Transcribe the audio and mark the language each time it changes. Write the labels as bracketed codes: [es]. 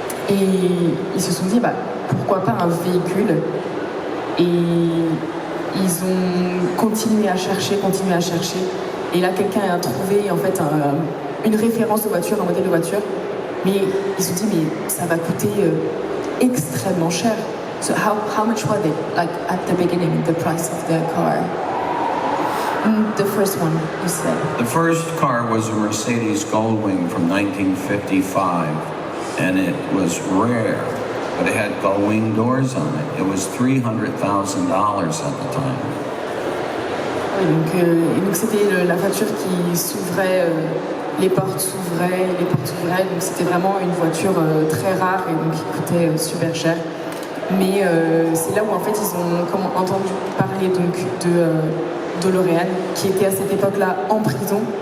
[fr] Et ils se sont dit bah pourquoi pas un véhicule. Et ils ont continué à chercher. Et là, quelqu'un a trouvé en fait une référence de voiture, un modèle de voiture. Mais ils se sont dit, mais ça va coûter extrêmement cher. [en] So how much were they, like at the beginning, the price of the car? The first one, you said. The first car was a Mercedes Goldwing from 1955, and it was rare. But it had gull-wing doors on it. It was $300,000 at the time. [fr] Et donc c'était la voiture qui s'ouvrait, les portes s'ouvraient, donc c'était vraiment une voiture très rare et donc qui coûtait super cher. Mais c'est là où en fait ils ont entendu parler donc de DeLorean, qui était à cette époque-là en prison.